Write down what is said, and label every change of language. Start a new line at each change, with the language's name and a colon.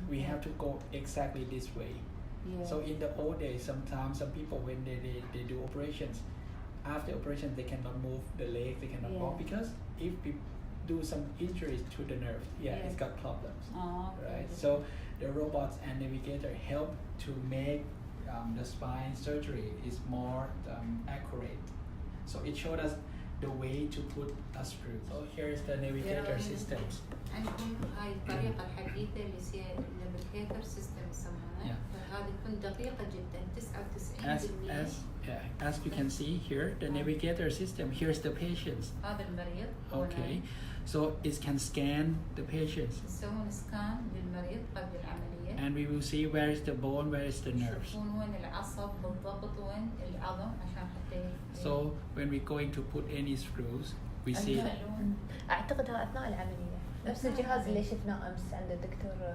English: We have to go exactly this way. So in the old days, sometimes some people when they do operations, after operation they cannot move the leg, they cannot walk because if we do some injuries to the nerve, it's got problems. Right. So the robots and navigator help to make the spine surgery is more accurate. So it showed us the way to put a screw. So here is the navigator systems.
Arabic: عندهم هاي الطريقة الحديثة اللي هي النافيجيتر سيستم يسمونها. هذه تكون دقيقة جدا 99%.
English: As you can see here, the navigator system. Here's the patients.
Arabic: هذا المريض.
English: Okay. So it can scan the patients.
Arabic: يسوون سكان للمريض قبل العملية.
English: And we will see where is the bone, where is the nerves.
Arabic: يشوفون وين العصب بالضبط وين العظم عشان حتى.
English: So when we're going to put any screws, we see.
Arabic: أعتقد أثناء العملية. نفس الجهاز اللي شفناه أمس عند الدكتور.